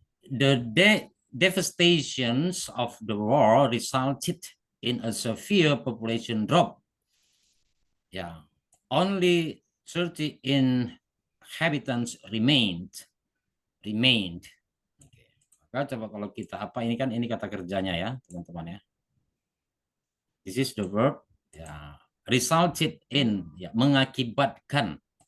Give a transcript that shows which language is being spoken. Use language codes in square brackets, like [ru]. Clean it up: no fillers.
[en] The devastations of the war resulted in a severe population drop. Ya, only 30 inhabitants remained. [id] Maka coba kalau kita apa ini kan ini kata kerjanya ya, teman-teman ya. [en] This is the verb ya, resulted in ya, [id] mengakibatkan.